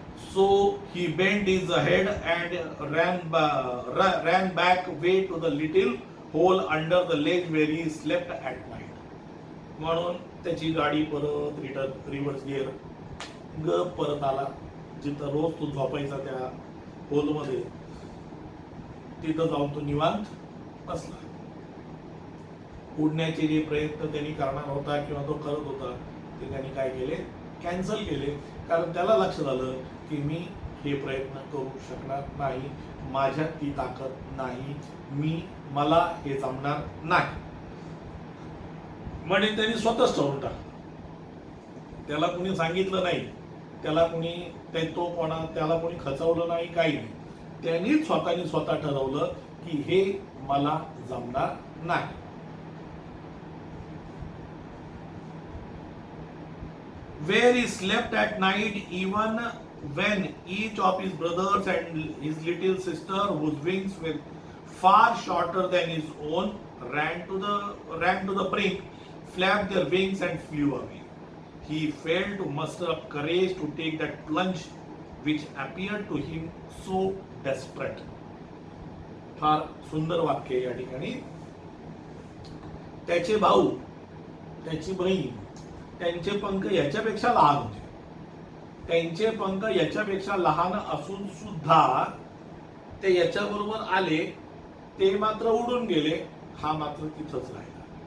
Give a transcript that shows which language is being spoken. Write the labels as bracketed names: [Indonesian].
[English] So he bent his head and ran back way to the little hole under the ledge where he slept at night. [Marathi] म्हणून त्याची गाडी परत reverse gear परत आला, जिथं रोज तो झोपायचा त्या होलमध्ये, तिथं जाऊन तो निवांत बसला. उडण्याचे जे प्रयत्न त्यांनी करणार होता किंवा तो करत होता ते त्यांनी काय केले, कॅन्सल केले. कारण त्याला लक्षात आलं की मी हे प्रयत्न करू शकणार नाही, माझ्यात ती ताकद नाही, मला हे जमणार नाही. म्हणजे त्यांनी स्वतःच ठरवून टाकलं. त्याला कुणी सांगितलं नाही, त्याला कोणी खचवलं नाही, काही नाही. त्यांनी स्वतः ठरवलं की हे मला जमणार नाही. [English] Where he slept at night, even when each of his brothers and his little sister, whose wings were far shorter than his own, ran to the brink, flapped their wings and flew away. He failed to muster up courage to take that plunge which appeared to him so desperate. [Marathi] फार सुंदर वाक्य या ठिकाणी. त्याचे भाऊ, त्याची बहीण, त्यांचे पंख याच्यापेक्षा लहान होते. त्यांचे पंख याच्यापेक्षा लहान असून सुद्धा ते याच्याबरोबर आले, ते मात्र उडून गेले, हा मात्र तिथंच राहिला.